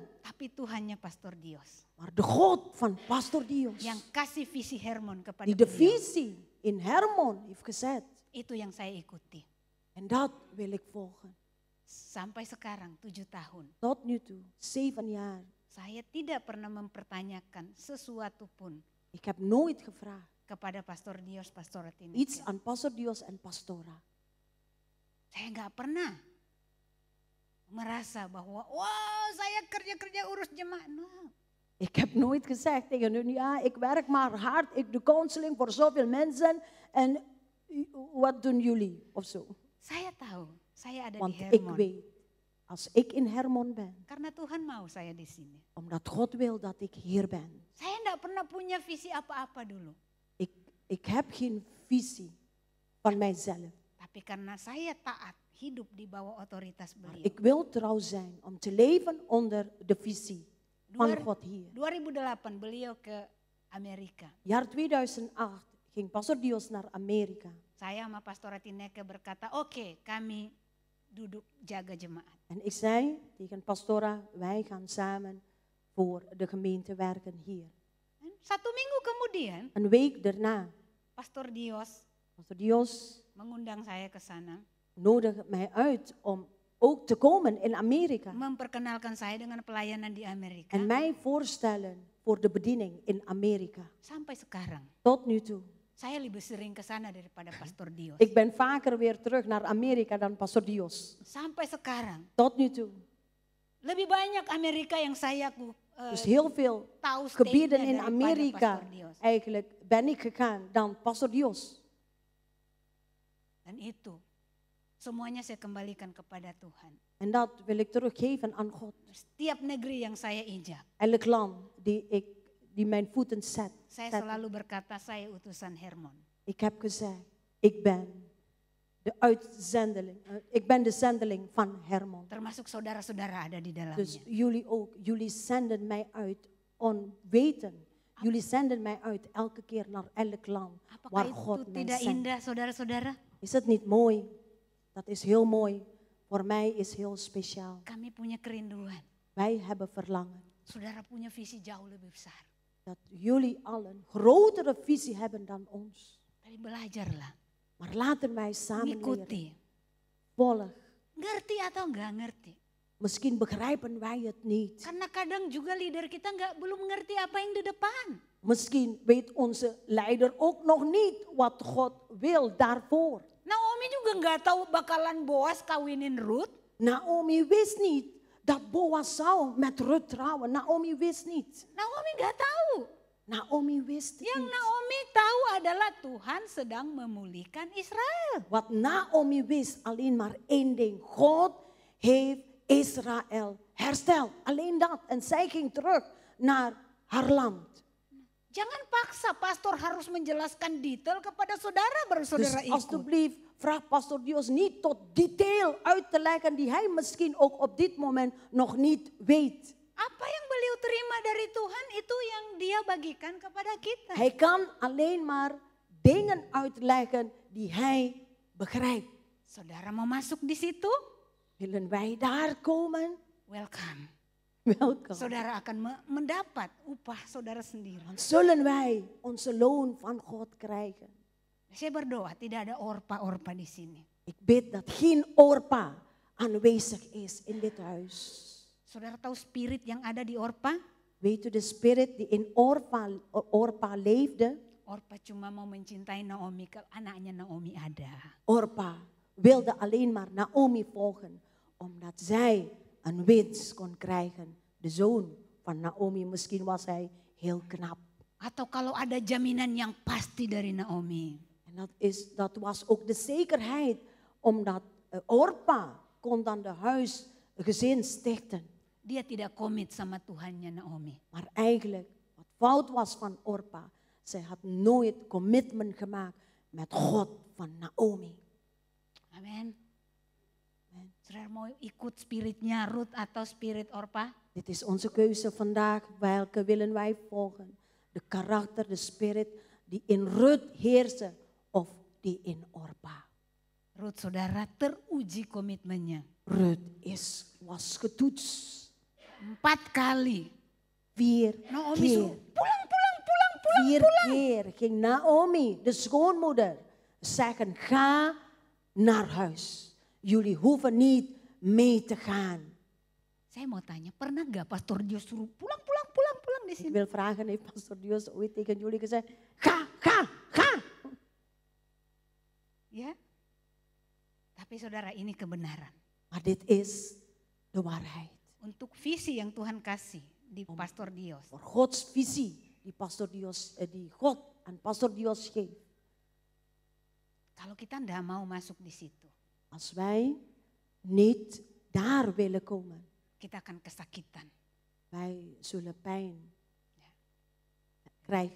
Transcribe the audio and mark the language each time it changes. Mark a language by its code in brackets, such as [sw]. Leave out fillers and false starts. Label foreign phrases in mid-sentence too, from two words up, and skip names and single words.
[id] Tapi Tuhannya Pastor Dios. [nl] Maar de God van Pastor Dios, [id] Yang kasih visi Hermon kepada [nl] die de [id] beliau. [nl] visie in Hermon heeft gezet. [id] Itu yang saya ikuti. [nl] En dat wil ik volgen. [id] Sampai sekarang 7 tahun. [nl] Tot nu toe, 7 jaar. [id] Saya tidak pernah mempertanyakan sesuatu pun [nl] Ik heb nooit gevraagd [id] kepada Pastor Dios, Pastor Tineke. [nl] iets aan Pastor Dios en Pastora. [id] Saya nggak pernah merasa bahwa, wah saya kerja-kerja urus jemaat. No. [nl] Ik heb nooit gezegd tegen hun, ja, ik werk maar hard, ik doe counseling voor zoveel mensen en wat doen jullie of zo. [id] Saya tahu, saya ada [nl] Want [id] di [nl] ik [id] Hermon. [nl] weet, als ik in Hermon ben, [id] Karena Tuhan mau saya di sini. [nl] omdat God wil dat ik hier ben. [id] Saya nggak pernah punya visi apa-apa dulu. [nl] Ik heb geen visie van mijzelf. [id] Tapi karena saya taat hidup di bawah otoritas [nl] Maar [id] beliau. [nl] ik wil trouw zijn om te leven onder de visie van [id] Dua- [nl] God hier. [id] 2008 beliau ke Amerika. [nl] Jaar 2008 ging Pastor Dios naar Amerika. [id] Saya sama Pastor Tineke berkata, oke, kami duduk jaga jemaat. [nl] En ik zei tegen Pastora, wij gaan samen voor de gemeente werken hier. [id] Dan 1 minggu kemudian, [nl] Een week daarna, [id] Pastor Dios [nl] Pastor Dios [id] mengundang saya ke sana, [nl] nodigde mij uit om ook te komen in Amerika. [id] memperkenalkan saya dengan pelayanan di Amerika. [nl] En mij voorstellen voor de bediening in Amerika. [id] Sampai sekarang, [nl] Tot nu toe. [id] saya lebih sering ke sana daripada Pastor Dios. [nl] Ik ben vaker weer terug naar Amerika dan Pastor Dios. [id] Sampai sekarang, [nl] Tot nu toe. [id] lebih banyak Amerika yang saya [nl] Dus heel veel [id] tahu [nl] gebieden [id] state-nya [nl] in [id] daripada [nl] Amerika [id] Pastor Dios. [nl] eigenlijk ben ik gegaan dan Pastor Dios. [id] Dan itu semuanya saya kembalikan kepada Tuhan. [nl] En dat wil ik teruggeven aan God. [id] Setiap negeri yang saya injak, [nl] Elk land die mijn voeten [id] saya [nl] zet. [id] selalu berkata saya utusan Hermon. [nl] Ik heb gezegd, ik ben de uitzendeling. Ik ben de zendeling van Hermon. [id] Termasuk saudara-saudara ada di dalamnya. [nl] Dus jullie ook. Jullie zenden mij uit onweten. Jullie zenden mij uit elke keer naar elk land [id] Apakah [nl] waar [id] itu [nl] God mij [id] tidak [nl] zendt. [id] indah saudara-saudara? [nl] Is het niet mooi? Dat is heel mooi. Voor mij is heel speciaal. [id] Kami punya kerinduan. [nl] Wij hebben verlangen [id] Saudara punya visi jauh lebih besar. [nl] dat jullie allen grotere visie hebben dan ons. [id] Tapi belajarlah, [nl] Maar laten wij samen leren. [id] ikuti. [nl] Volg. [id] Ngerti atau enggak ngerti? [nl] Misschien begrijpen wij het niet. [id] Karena kadang juga leader kita belum ngerti apa yang di depan. [nl] Misschien weet onze leider ook nog niet wat God wil daarvoor. [id] Naomi juga nggak tahu bakalan Boas kawinin Ruth. [nl] Naomi wist niet dat Boas zou met Ruth trouwen. Naomi wist niet. [id] Naomi nggak tahu. [nl] Naomi wist [id] Yang [nl] niet. [id] Naomi tahu adalah Tuhan sedang memulihkan Israel. [nl] Wat Naomi wist alleen maar één ding. God heeft Israël hersteld. Alleen dat. En zij ging terug naar haar land. [id] Jangan paksa pastor harus menjelaskan detail kepada saudara baru [nl] Dus [id] saudara ikut. [nl] alsjeblieft, vraag Pastor Dios niet tot detail uit te leggen die hij misschien ook op dit moment nog niet weet. [id] Apa yang beliau terima dari Tuhan itu yang dia bagikan kepada kita. [nl] Hij kan alleen maar dingen uitleggen die hij begrijpt. [id] Saudara mau masuk di situ? [nl] Willen wij daar komen? [id] Welcome. [nl] Welkom. [id] Saudara akan mendapat upah saudara sendiri. [nl] Dan zullen wij onze loon van God krijgen. [id] Saya berdoa tidak ada orpa-orpa di sini. [nl] Ik bid dat geen Orpa aanwezig is in dit huis. [id] Saudara tahu spirit yang ada di Orpa? [nl] Weet u de spirit die in Orpa leefde? [id] Orpa cuma mau mencintai Naomi kalau anaknya Naomi ada. [nl] Orpa wilde alleen maar Naomi volgen, omdat zij een winst kon krijgen. De zoon van Naomi, misschien was hij heel knap. [id] Atau kalau ada jaminan yang pasti dari Naomi. [nl] En dat was ook de zekerheid, omdat Orpa kon dan de gezin stichten. [id] Dia tidak komit sama Tuhannya Naomi. [nl] Maar eigenlijk, wat fout was van Orpa, zij had nooit commitment gemaakt met God van Naomi. [id] Amin. Saudara mau ikut spiritnya Ruth atau spirit Orpa? [nl] Dit is onze keuze vandaag. Welke willen wij volgen? De karakter, de spirit die in Ruth heersen of die in Orpa. [id] Ruth saudara teruji komitmennya. [nl] Ruth was getoetst. [id] 4 kali. [nl] 4 [id] Naomi [nl] keer. [id] pulang. [nl] 4 keer ging Naomi, de schoonmoeder, zeggen: ga naar huis. Jullie hoeven niet mee te gaan. [id] Saya mau tanya, pernah gak Pastor Dios suruh pulang di [nl] Ik [id] sini? [nl] wil vragen, heeft Pastor Dios ooit tegen jullie gezegd: ga. [id] Ya. Tapi saudara ini kebenaran. [nl] Maar dit is de waarheid. [id] Untuk visi yang Tuhan kasih di Pastor Dios. [nl] Voor Gods visie die God aan Pastor Dios geeft. [id] Kalau kita tidak mau masuk di situ, [nl] Als wij niet daar willen komen, [id] kita akan kesakitan. [nl] wij zullen pijn krijgen.